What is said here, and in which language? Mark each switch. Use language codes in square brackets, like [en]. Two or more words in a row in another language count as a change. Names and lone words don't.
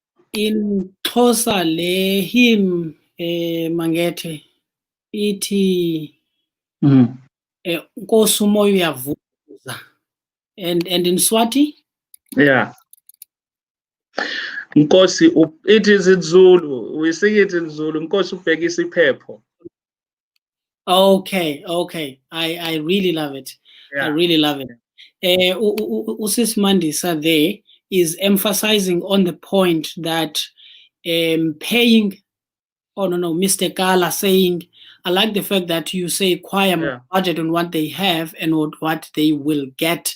[en] In Xhosa [xh] le hymn Mangethe ithi Nkosi umoya uyavuza, [en] and in Swati? Yeah. Nkosi, it is in Zulu. We sing it in Zulu. [zu] Nkosi ubhekisa iphepho. [en] Okay. I really love it. Yeah. I really love it. Usis Mandisa there is emphasizing on the point that paying, Mr. Kala saying, I like the fact that you say choir budget on what they have and what they will get.